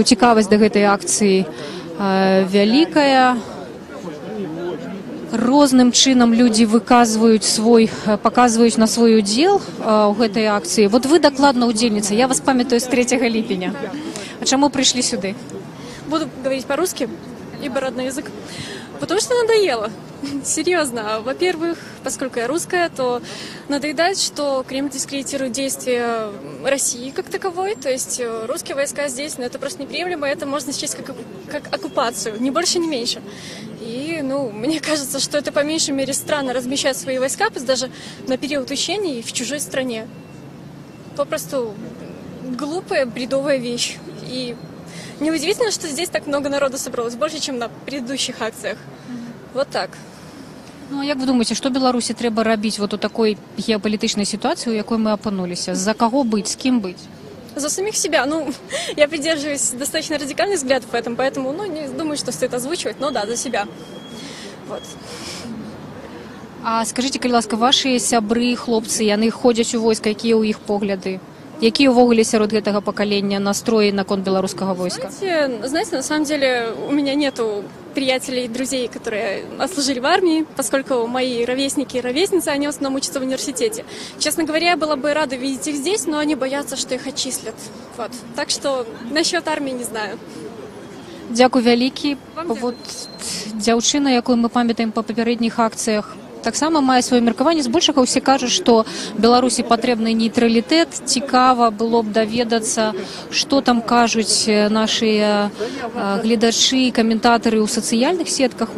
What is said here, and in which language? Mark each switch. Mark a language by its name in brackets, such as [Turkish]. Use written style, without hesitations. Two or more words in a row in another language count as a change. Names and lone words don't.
[Belarusian] Цікавасць да гэтай акцыі вялікая. Розным чынам людзі паказваюць на свой удзел у гэтай акцыі. Вот вы дакладна удзельніца, я вас памятаю з 3 ліпеня. А чаму прыйшлі сюды? [Russian] Буду говорить по-русски, ибо родной язык. Потому что надоело. Серьезно. Во-первых, поскольку я русская, то надоедает, что Кремль дискредитирует действия России как таковой. То есть русские войска здесь, это просто неприемлемо. Это можно счесть как оккупацию. Ни больше, ни меньше. И, мне кажется, что это по меньшей мере странно размещать свои войска, пусть даже на период учений в чужой стране. Попросту глупая, бредовая вещь. И неудивительно, что здесь так много народу собралось, больше, чем на предыдущих акциях. Вот так. [Belarusian] А як вы думаеце, што Беларусі трэба рабіць вот у такой геапалітычнай сітуацыі, у якой мы апынуліся? За каго быць, з кім быць? [Russian] За самих себя. Я придерживаюсь достаточно радикальных взглядов в этом, поэтому, не думаю, что стоит озвучивать, но да, за себя. Вот. А скажите, [Belarusian] калі ласка, ваши сябры, хлопцы, яны ходзяць у войска, якія ў іх погляды? Якія ўвогуле сярод гэтага пакалення настроі наконт беларускага войска? [Russian] Знаете, на самом деле у меня нету приятелей и друзей, которые отслужили в армии, поскольку мои ровесники и ровесницы, они в основном учатся в университете. Честно говоря, я была бы рада видеть их здесь, но они боятся, что их отчислят. Вот. Так что насчет армии не знаю. [Belarusian] Дзякуй вялікі. Вот дзяўчына, якую мы памятаем па папярэдніх акцыях, таксама мае сваё меркаванне. Збольшага ўсе кажуць, што Беларусі патрэбны нейтралітэт. Цікава было б даведацца, што там кажуць нашыя гледачы і каментатары ў сацыяльных сетках.